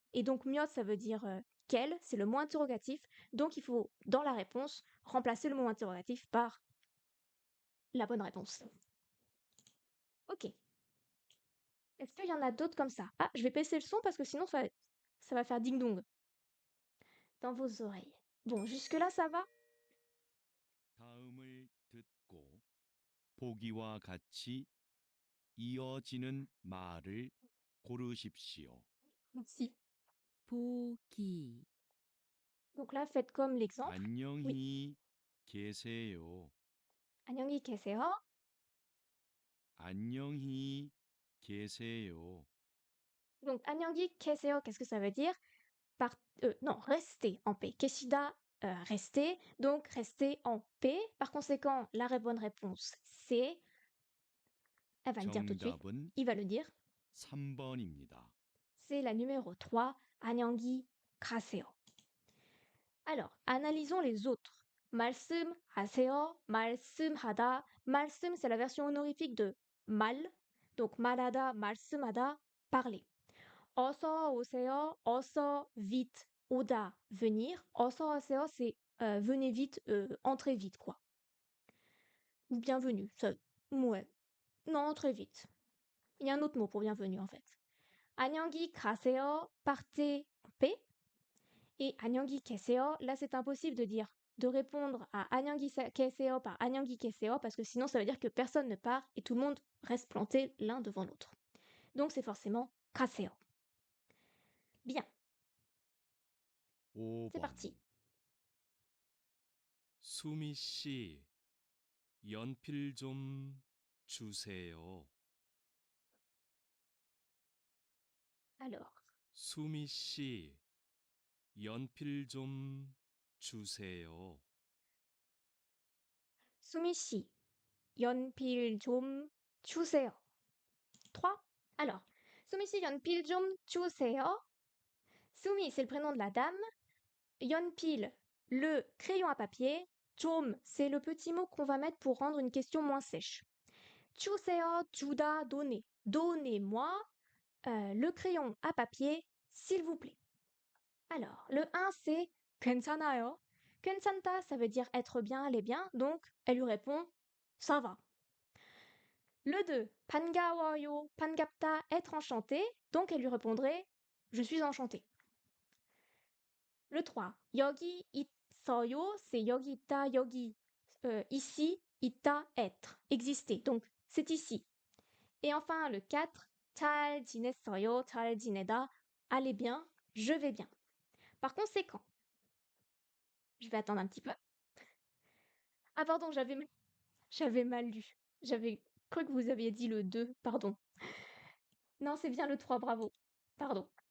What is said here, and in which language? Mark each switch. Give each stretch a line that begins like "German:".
French: Et donc, 몇, ça veut dire quel, c'est le mot interrogatif. Donc, il faut, dans la réponse, remplacer le mot interrogatif par la bonne réponse. Ok. Est-ce qu'il y en a d'autres comme ça? Ah, je vais baisser le son parce que sinon, ça va faire ding-dong dans vos oreilles. Bon, jusque-là, ça va?
Korean: 다음을 듣고 보기와 같이 이어지는 말을 고르십시오.
French: Merci.
Korean: 보기,
French: Donc là, faites comme l'exemple.
Korean: 안녕히 계세요. 안녕히 계세요. 안녕히 계세요.
French: Donc,
Korean: 안녕히 계세요,
French: qu'est-ce que ça veut dire? Non, rester en paix. Keshida, rester. Donc, rester en paix. Par conséquent, la bonne réponse, c'est... Elle va le dire tout de suite.
Korean: 정답은
French: Il va le dire.
Korean: 3번입니다.
French: C'est la numéro 3.
Korean: 안녕히 가세요.
French: Alors, analysons les autres.
Korean: 말씀하세요, 말씀하다.
French: 말씀, c'est la version honorifique de 말. Donc, 말하다, 말씀하다, parler.
Korean: 어서 오세요, 어서 vite, 오다, venir. 어서 오세요,
French: c'est venez vite, entrez vite, quoi. Ou bienvenue, ça, ouais. Non, très vite. Il y a un autre mot pour bienvenue, en fait.
Korean: 안녕히 가세요,
French: partez en paix. Et
Korean: 안녕히 계세요,
French: là, c'est impossible de répondre à 안녕히 계세요 par 안녕히 계세요, parce que sinon, ça veut dire que personne ne part et tout le monde reste planté l'un devant l'autre. Donc, c'est forcément 가세요. Bien, c'est
Korean: 5번.
French: parti.
Korean: 수미 씨, 연필 좀 주세요.
French: Alors,
Korean: 수미 씨, 연필 좀 주세요. 수미 씨, 연필 좀 주세요. 3. Alors, 수미 씨, 연필 좀 주세요.
French: 수미, c'est le prénom de la dame. 연필, le crayon à papier. 좀, c'est le petit mot qu'on va mettre pour rendre une question moins sèche.
Korean: 주세요, 주다, donner.
French: Donnez-moi le crayon à papier, s'il vous plaît. Alors, le 1, c'est 괜찮아요. 괜찮다, ça veut dire être bien, aller bien. Donc, elle lui répond ça va. Le 2, 반가워요, 반갑다, être enchanté. Donc, elle lui répondrait je suis enchantée. Le 3,
Korean: 여기 있어요,
French: c'est
Korean: 여기 있다,
French: 여기, ici, 있다, être, exister. Donc, c'est ici. Et enfin, le 4,
Korean: 잘 지냈어요, 잘 지내다,
French: allez bien, je vais bien. Par conséquent, je vais attendre un petit peu. Ah pardon, j'avais mal lu. J'avais cru que vous aviez dit le 2, pardon. Non, c'est bien le 3, bravo. Pardon.